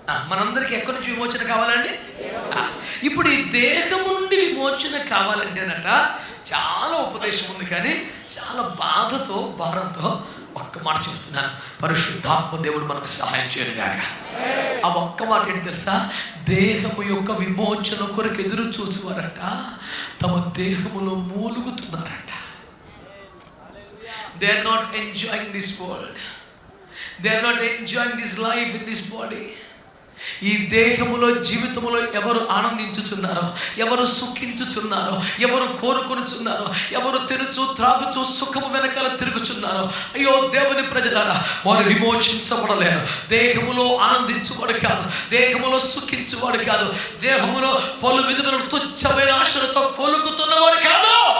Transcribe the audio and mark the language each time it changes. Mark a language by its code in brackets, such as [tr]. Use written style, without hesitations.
[te] మనందరికీ ఎక్కడి నుంచి విమోచన కావాలండి? ఇప్పుడు ఈ దేహము నుండి విమోచన కావాలంటేనట చాలా ఉపదేశం ఉంది, కానీ చాలా బాధతో భారంతో ఒక్క మాట చెప్తున్నాను. పరిశుద్ధాత్మ దేవుడు మనకు సహాయం చేయను గాక. ఆ ఒక్క మాట ఏంటి తెలుసా? దేహము యొక్క విమోచన కొరకు ఎదురు చూసేవారట తమ దేహములో మూలుగుతున్నారట. [en] They are not enjoying this world. They are not enjoying this life in this body. [te] ఈ దేహములో జీవితములో ఎవరు ఆనందించుచున్నారో, ఎవరు సుఖించుచున్నారో, ఎవరు కోరుకొనుచున్నారో, ఎవరు తినుచు త్రాగుచు సుఖము వెనకాల తిరుగుచున్నారో, అయ్యో దేవుని ప్రజలారా, వారు విమోచించబడలేరు. దేహములో ఆనందించువాడు కాదు, దేహములో సుఖించువాడు కాదు, దేహములో పలు విధముల తుచ్చమైన ఆశలతో కొలుకుతున్నవాడు కాదు.